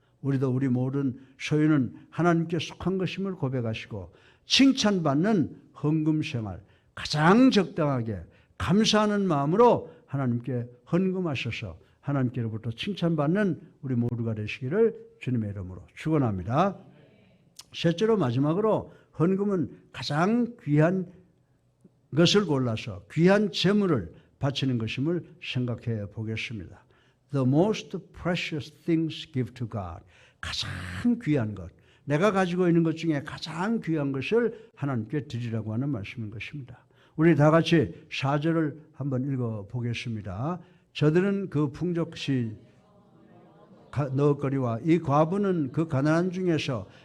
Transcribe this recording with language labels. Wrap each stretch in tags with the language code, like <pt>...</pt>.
<ko>우리도 우리 모든 소유는 하나님께 속한 것임을 고백하시고 칭찬받는 헌금 생활 가장 적당하게 감사하는 마음으로 하나님께 헌금하셔서 하나님께로부터 칭찬받는 우리 모두가 되시기를 주님의 이름으로 축원합니다. 셋째로 마지막으로 헌금은 가장 귀한 것을 골라서 귀한 재물을 바치는 것임을 생각해 보겠습니다.</ko> <en>The most precious things give to God.</en> <ko>가장 귀한 것, 내가 가지고 있는 것 중에 가장 귀한 것을 하나님께 드리라고 하는 말씀인 것입니다. 우리 다 같이 4절을 한번 읽어보겠습니다. 저들은 그 풍족시 넣을거리와 이 과부는 그 가난한 중에서</ko>